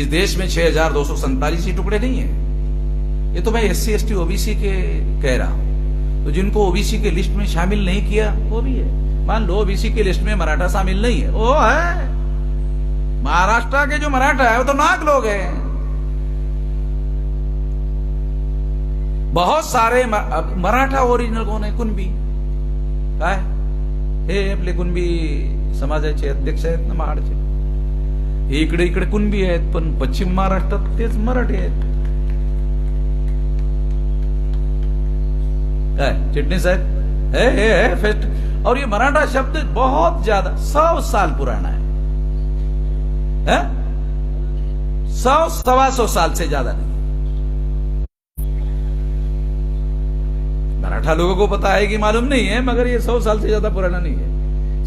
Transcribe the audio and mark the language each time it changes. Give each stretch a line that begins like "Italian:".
Hindi: इस देश में 6247 ही टुकड़े नहीं है। ये तो मैं SC ST OBC के कह रहा हूं। तो जिनको ओबीसी के लिस्ट में शामिल नहीं किया वो भी है। मान लो ओबीसी के लिस्ट में मराठा शामिल नहीं है, वो है महाराष्ट्र के जो मराठा है वो तो नाग लोग हैं। बहुत सारे
Marathi: मराठा ओरिजिनल कोण आहे? कुणबी काय हे आपले कुणबी समाजाचे अध्यक्ष आहेत ना महाडचे। इकडे इकडे कुणबी आहेत, पण पश्चिम महाराष्ट्रात तेच मराठी आहेत।
Hindi: चिटनी साहब है फेस्ट। और ये मराठा शब्द बहुत ज्यादा 100 साल पुराना है? 100-125 साल से ज्यादा नहीं। मराठा लोगों को पता है कि मालूम नहीं है, मगर ये 100 साल से ज्यादा पुराना नहीं है।